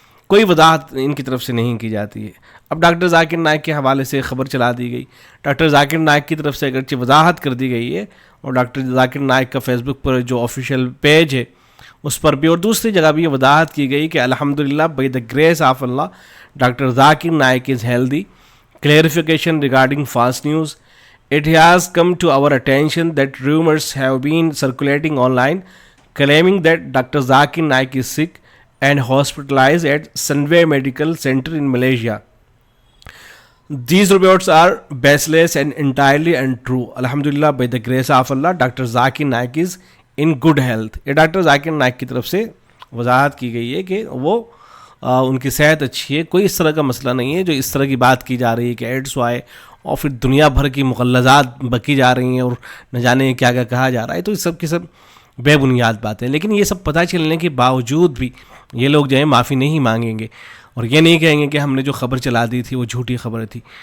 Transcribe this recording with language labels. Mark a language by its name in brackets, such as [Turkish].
[Urdu] کوئی وضاحت ان کی طرف سے نہیں کی جاتی ہے۔ اب ڈاکٹر ذاکر نائک کے حوالے سے خبر چلا دی گئی، ڈاکٹر ذاکر نائک کی طرف سے اگرچہ وضاحت کر دی گئی ہے، اور ڈاکٹر ذاکر نائک کا فیس بک پر جو آفیشیل پیج ہے اس پر بھی اور دوسری جگہ بھی یہ وضاحت کی گئی کہ الحمدللہ [English] By the grace of Allah doctor Zakir Naik is healthy. Clarification regarding false news. It has come to our attention that rumors have been circulating online claiming that Dr. Zakir Naik is sick and hospitalized at Sunway Medical Center in Malaysia. These reports are baseless and entirely untrue. Alhamdulillah, by the grace of Allah, Dr. Zakir Naik is in good health. [Urdu] یہ doctor Zakir Naik کی طرف سے وضاحت کی گئی ہے کہ وہ ان کی صحت اچھی ہے، کوئی اس طرح کا مسئلہ نہیں ہے جو اس طرح کی بات کی جا رہی ہے کہ ایڈس ہوا ہے اور پھر دنیا بھر کی مغلظات بکی جا رہی ہیں اور نہ جانے کیا کیا کہا جا رہا ہے، تو یہ سب کی سب بے بنیاد باتیں۔ لیکن یہ سب پتہ چلنے کے باوجود بھی یہ لوگ جو ہے معافی نہیں مانگیں گے اور یہ نہیں کہیں گے کہ ہم نے جو خبر چلا دی تھی وہ جھوٹی خبر تھی،